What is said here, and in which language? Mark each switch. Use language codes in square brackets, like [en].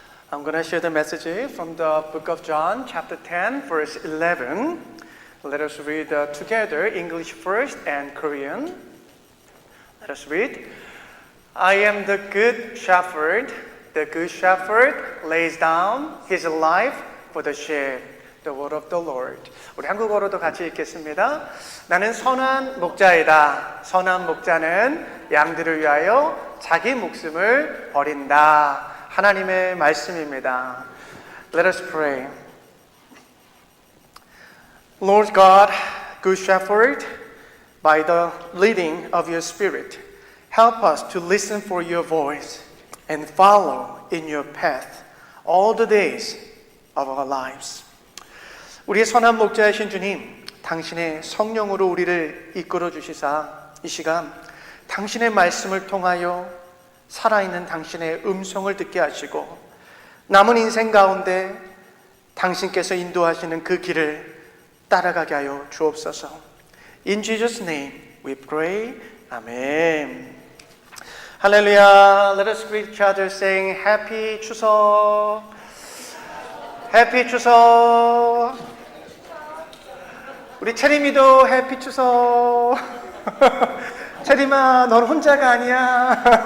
[en] I'm going to share the message from the book of John, chapter 10, verse 11. Let us read together, English first and Korean. Let us read. I am the good shepherd. The good shepherd lays down his life for the sheep. The word of the Lord. [ko] 우리 한국어로도 같이 읽겠습니다. 나는 선한 목자이다. 선한 목자는 양들을 위하여 자기 목숨을 버린다. 하나님의 말씀입니다. [en] Let us pray. Lord God, good shepherd, by the leading of your spirit, help us to listen for your voice and follow in your path all the days of our lives. [ko] 우리의 선한 목자이신 주님, 당신의 성령으로 우리를 이끌어 주시사 이 시간 당신의 말씀을 통하여 살아있는 당신의 음성을 듣게 하시고 남은 인생 가운데 당신께서 인도하시는 그 길을 따라가게 하여 주옵소서. [en] In Jesus' name we pray. Amen. [ko] 할렐루야. [en] Let us greet each other saying Happy 추석. Happy 추석. [ko] 우리 체림이도 해피 추석. 체림아, 넌 혼자가 아니야.